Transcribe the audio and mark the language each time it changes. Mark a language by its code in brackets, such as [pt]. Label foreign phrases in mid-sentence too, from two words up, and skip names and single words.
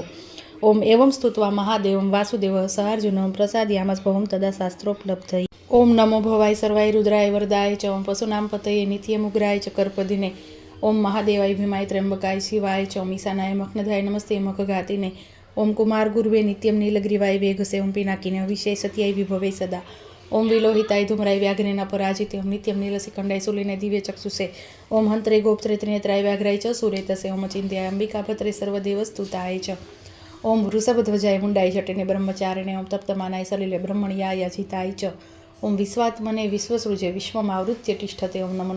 [sa] ओम एवं स्तुत्वा महादेवं वासुदेवः स अर्जुनः प्रसादयामास भवं तदा शास्त्रोपलब्धये। ओम नमो भवाय सर्वाय रुद्राय वरदाय च। ओम पशूनां पतये नित्यमुग्राय च कर्पदिने। ओम महादेवाय भीमाय त्र्यंबकाय शिवाय च। ओम ईशानाय मखनदाय नमस्ते मखघातिने। ओम कुमार गुरुवे नित्यं नीलग्रीवाय वेघसे। ओम पिनाकिने हविष्याय सत्याय विभवे सदा। ઓમ વિલોહિતાય ધૂમ્રાય વ્યાઘ્રેના પરાજિતે ઓમ નિત્યમ નીલસી ખંડાય શૂલિને દિવ્ય ચક્ષુષે ઓમ હંત્રે ગોપત્રે ત્રિનેત્રાય વ્યાઘ્રાય ચ સુરેતસે ઓમ ચિંત્યાય અંબિકા ભદ્રે સર્વદેવસ્તુતાય ચ ઓમ વૃષભધ્વજાય મુંડાય જટિને બ્રહ્મચારિણે ઓમ તપ્તમાનાય સલિલે બ્રહ્મણ્યાય અજિતાય ચ ઓમ વિશ્વાત્મને વિશ્વસૃજે વિશ્વમાવૃત્ય તિષ્ઠતે ઓમ નમો